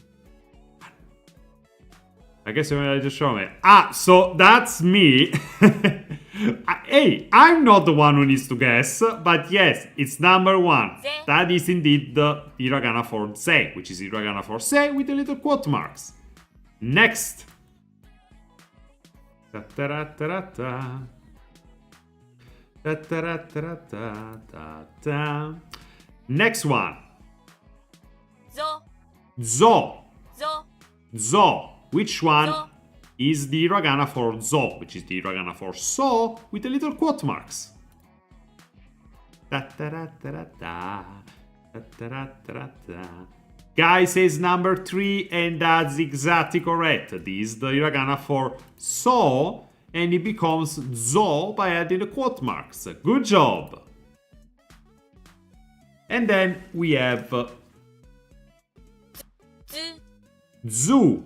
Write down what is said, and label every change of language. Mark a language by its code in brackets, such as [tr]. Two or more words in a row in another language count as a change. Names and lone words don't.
[en] I guess you're gonna just show me. So that's me. Hey, I'm not the one who needs to guess, but yes, it's number 1. Ze. That is indeed the hiragana for ze, which is hiragana for se with the little quote marks. Next. Ta-ta-ra-ta-ra-ta. Ta-ta-ra-ta-ra-ta-ta-ta. Next one. Zo. Zo. Zo. Zo. Which one Zo. is the hiragana for zo, which is the hiragana for so with the little quote marks? Ta-ta-ra-ta-ra-ta. Ta-ta-ra-ta-ra-ta. Guy says number 3, and that's exactly correct. This is the hiragana for so, and it becomes zo by adding the quote marks. Good job. And then we have Zu.